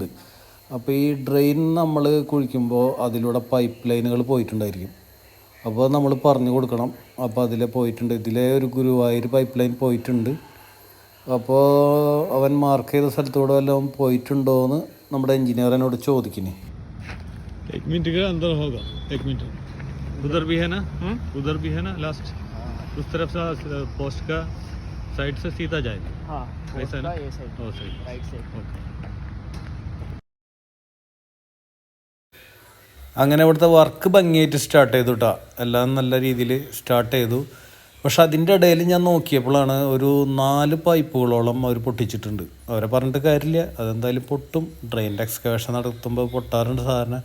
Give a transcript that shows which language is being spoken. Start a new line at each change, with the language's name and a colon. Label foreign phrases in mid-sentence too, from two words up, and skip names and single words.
Malayalam: അപ്പോൾ ഈ ഡ്രെയിൻ നമ്മൾ കുഴിക്കുമ്പോൾ അതിലൂടെ പൈപ്പ് ലൈനുകൾ പോയിട്ടുണ്ടായിരിക്കും. അപ്പോൾ നമ്മൾ പറഞ്ഞു കൊടുക്കണം. അപ്പോൾ അതിലെ പോയിട്ടുണ്ട്. ഇതിലെ ഒരു ഗുരുവായൂർ പൈപ്പ് ലൈൻ പോയിട്ടുണ്ട്. അപ്പോൾ അവൻ മാർക്ക് ചെയ്ത സ്ഥലത്തൂടെ വല്ലതും പോയിട്ടുണ്ടോ എന്ന് നമ്മുടെ എഞ്ചിനീയർ എന്നോട് ചോദിക്കുന്നേ.
Hindi: उधर भी है ना, उधर भी है ना लास्ट उस तरफ से पोस्ट का साइड से सीधा जाए. हाँ, ऐसा ना, ये साइड, ओ साइड,
English: right side.
Hindi: ओके.
Malayalam: അങ്ങനെ ഇവിടുത്തെ വർക്ക് ഭംഗിയായിട്ട് സ്റ്റാർട്ട് ചെയ്തു കേട്ടോ. എല്ലാം നല്ല രീതിയിൽ സ്റ്റാർട്ട് ചെയ്തു. പക്ഷെ അതിൻ്റെ ഇടയിൽ ഞാൻ നോക്കിയപ്പോഴാണ് ഒരു 4 പൈപ്പുകളോളം അവർ പൊട്ടിച്ചിട്ടുണ്ട്. അവരെ പറഞ്ഞിട്ട് കാര്യമില്ല, അതെന്തായാലും പൊട്ടും. ഡ്രെയിനിൻ്റെ എക്സ്കവേഷൻ നടത്തുമ്പോൾ പൊട്ടാറുണ്ട് സാധാരണ.